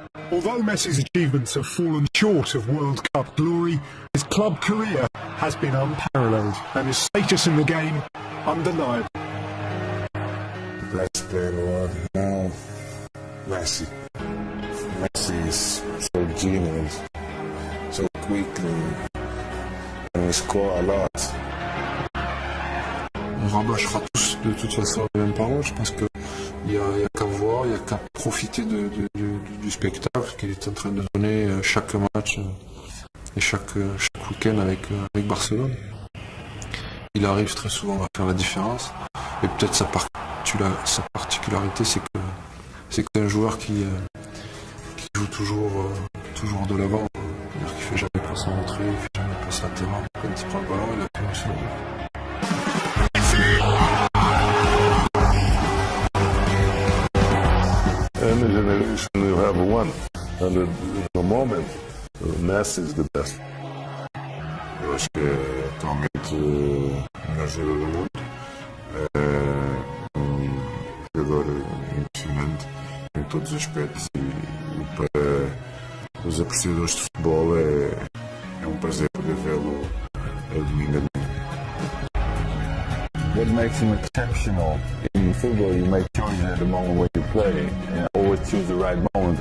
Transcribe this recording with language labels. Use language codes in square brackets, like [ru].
[en] Although Messi's achievements have fallen short of World Cup glory, his club career has been unparalleled and his status in the game undeniable. Best player in the world now, Messi. Messi is so genius, so quick, and he score a lot. [fr] On rabâchera tous de toute façon les mêmes paroles. Je pense qu'il n'y a qu'à voir, il n'y a qu'à profiter du spectacle qu'il est en train de donner chaque match et chaque week-end avec Barcelone. Il arrive très souvent à faire la différence, et peut-être sa particularité, c'est que c'est un joueur qui joue toujours de l'avant, c'est-à-dire qu'il ne fait jamais passe en entrée, il ne fait jamais passe latéral. Quand il prend le ballon, il a tout sur lui. [en] Any generation will have one, and at the moment, Messi is the best. [pt] Eu acho que é atualmente o melhor jogador do mundo, é jogador impressionante em todos os aspectos, e para os apreciadores de futebol é prazer poder vê-lo domingo a domingo. [en] What makes him exceptional in football, you make choices at the moment when you play, and always choose the right moment.